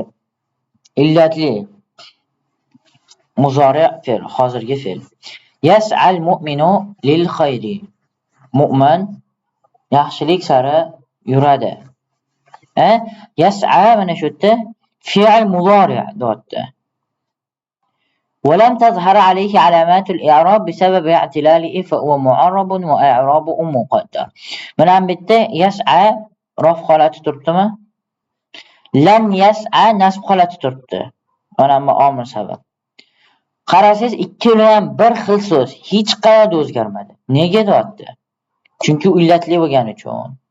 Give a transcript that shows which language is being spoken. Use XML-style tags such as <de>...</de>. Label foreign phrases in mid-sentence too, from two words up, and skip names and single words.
<uz>Illatli muzori' fe'l, hozirgi fe'l.</uz> <ar>يسعى المؤمن للخير.</ar> <uz>Mu'min yaxshilik sari yuradi. Yas'a mana shu yerda</uz> <ar>فعل مضارع'</ar> <uz>deyapti.</uz> <ar>ولم تظهر عليه علامات الإعراب بسبب اعتلاله فهو معرب وإعرابه مقدر.</ar> <uz>Mana bu yerda yas'a raf holati turibdimi?</uz> <ar>لم يسع</ar> <uz>nasb holati turibdi. Mana bu omil sabab. Qarasangiz ikkala ham bir xil so'z, hech qayerda o'zgarmadi. Nega deyapti? Chunki illatli bo'lgani uchun.</uz>